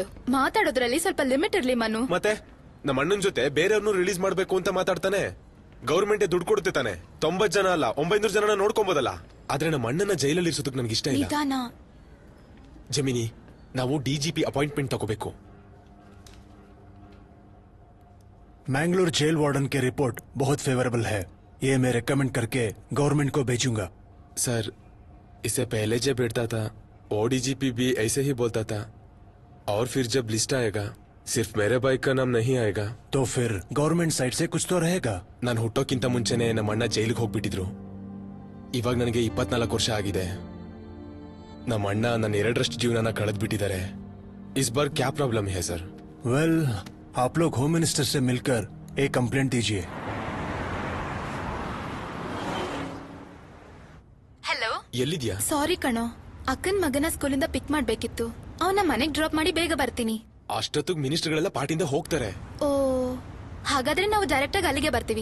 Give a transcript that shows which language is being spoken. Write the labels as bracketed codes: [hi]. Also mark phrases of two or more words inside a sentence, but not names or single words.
[kn] ಮಾತಾಡೋದ್ರಲ್ಲಿ ಸ್ವಲ್ಪ ಲಿಮಿಟ್ ಇರ್ಲಿ ಮನು. ಮತ್ತೆ ನಮ್ಮ ಅಣ್ಣನ ಜೊತೆ ಬೇರೆಯವ್ರನ್ನು ರಿಲೀಸ್ ಮಾಡ್ಬೇಕು ಅಂತ ಮಾತಾಡ್ತಾನೆ. ಗೌರ್ಮೆಂಟ್ ದುಡ್ಡು ಕೊಡುತ್ತೆ ತಾನೆ. 90 ಜನ ಅಲ್ಲ 900 ಜನನ ನೋಡ್ಕೊಬೋದಲ್ಲ. ಆದ್ರೆ ನಮ್ಮ ಅಣ್ಣನ ಜೈಲಲ್ಲಿ ಇರಿಸೋದಕ್ಕೆ ನನಗೆ ಇಷ್ಟ ಇಲ್ಲ. ಜಮಿನಿ, ನಾವು DGP ಅಪಾಯಿಂಟ್ಮೆಂಟ್ ತಗೋಬೇಕು. [hi] मैंगलोर जेल वार्डन की रिपोर्ट बहुत फेवरेबल है. ये मैं रेकमेंड करके गवर्नमेंट को भेजूंगा. सर, इससे पहले जब बैठता था वो DGP भी ऐसे ही बोलता था. और फिर जब लिस्ट आएगा सिर्फ मेरे बाइक का नाम नहीं आएगा. तो फिर [en] government side [hi] से कुछ तो रहेगा. [kn] ನಾನು ಹುಟ್ಟೋಕ್ಕಿಂತ ಮುಂಚೆನೆ ನಮ್ಮ ಅಣ್ಣ ಜೈಲಿಗೆ ಹೋಗ್ಬಿಟ್ಟಿದ್ರು. ಇವಾಗ ನನಗೆ 24 ವರ್ಷ ಆಗಿದೆ. ನಮ್ಮ ಅಣ್ಣ ನನ್ನ 2ರಷ್ಟು ಜೀವನನ ಕಳೆದ್ಬಿಟ್ಟಿದ್ದಾರೆ. [hi] इस बार क्या प्रॉब्लम है सर? वेल, आप लोग [en] home minister [hi] से मिलकर एक कंप्लेंट दीजिए. [kn] ಹಲೋ, ಎಲ್ಲಿದ್ಯಾ? ಸಾರಿ ಕಣೋ, ಅಕ್ಕನ್ ಮಗನ ಸ್ಕೂಲಿಂದ ಪಿಕ್ ಮಾಡ್ಬೇಕಿತ್ತು. ಅವನ ಮನೆಗ್ ಡ್ರಾಪ್ ಮಾಡಿ ಬೇಗ ಬರ್ತೀನಿ. ಅಷ್ಟೊತ್ತಿಗೆ ಮಿನಿಸ್ಟರ್ಗಳೆಲ್ಲ ಪಾರ್ಟಿಯಿಂದ ಹೋಗ್ತಾರೆ. ಓ, ಹಾಗಾದ್ರೆ ನಾವು ಡೈರೆಕ್ಟ್ ಆಗಿ ಅಲ್ಲಿಗೆ ಬರ್ತೀವಿ.